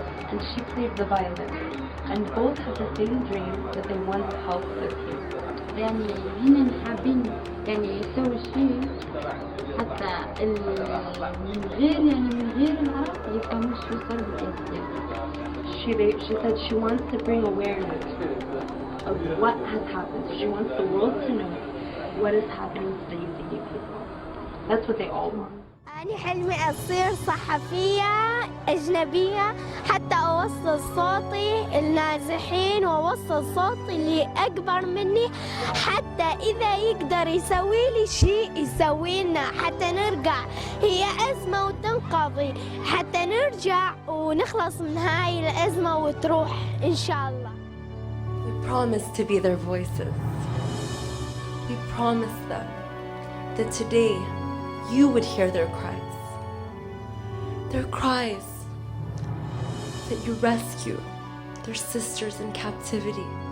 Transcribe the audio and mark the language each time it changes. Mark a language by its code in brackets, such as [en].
[en] And she plays the violin, and both have the same dream that they want to help the people. [ar] يعني هنا حابين يعني يسوي شيء حتى من غير العرب يفهموا شو صار بالإنسان. [en] She said she wants to bring awareness of what has happened. She wants the world to know what is happening to the Yazidi people. That's what they all want. [ar] أنا حلمي أصير صحفية أجنبية حتى أوصل صوتي النازحين وأوصل صوتي اللي أكبر مني حتى إذا يقدر يسوي لي شيء يسوي لنا حتى نرجع. هي أزمة وتنقضي حتى نرجع ونخلص من هاي الأزمة وتروح إن شاء الله. [en] We promise to be their voices. We promise them that today you would hear their cries. Their cries that you rescue their sisters in captivity.